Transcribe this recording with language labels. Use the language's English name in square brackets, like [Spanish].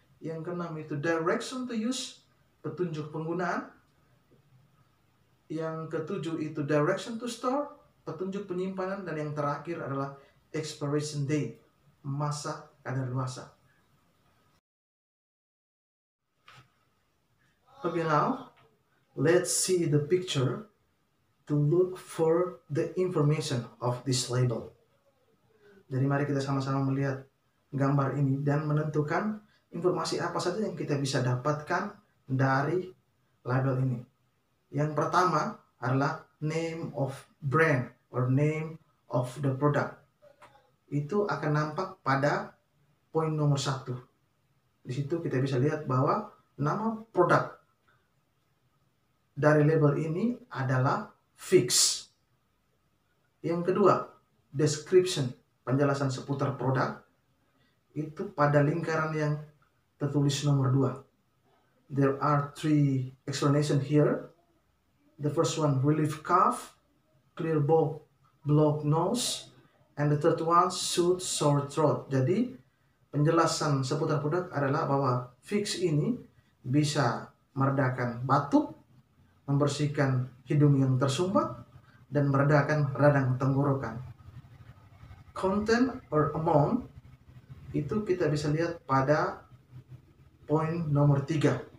[Indonesian] Yang keenam itu [English] direction to use, [Indonesian] petunjuk penggunaan. Yang ketujuh itu [English] direction to store, [Indonesian] petunjuk penyimpanan. Dan yang terakhir adalah [English] expiration date, [Indonesian] masa kadaluarsa. [English] Okay, now let's see the picture to look for the information of this label. [Indonesian] Jadi mari kita sama-sama melihat gambar ini dan menentukan informasi apa saja yang kita bisa dapatkan dari label ini. Yang pertama adalah [English] name of brand or name of the product. [Indonesian] Itu akan nampak pada poin nomor 1. Di situ kita bisa lihat bahwa nama produk dari label ini adalah fix. Yang kedua, description, penjelasan seputar produk, itu pada lingkaran yang tertulis nomor 2. [English] There are 3 explanation here. The first one, relief cough, clear blocked nose, and the third one, soothe sore throat. [Indonesian] Jadi penjelasan seputar produk adalah bahwa fix ini bisa meredakan batuk, membersihkan hidung yang tersumbat, dan meredakan radang tenggorokan. [English] Content or amount [Indonesian] itu kita bisa lihat pada poin nomor 3.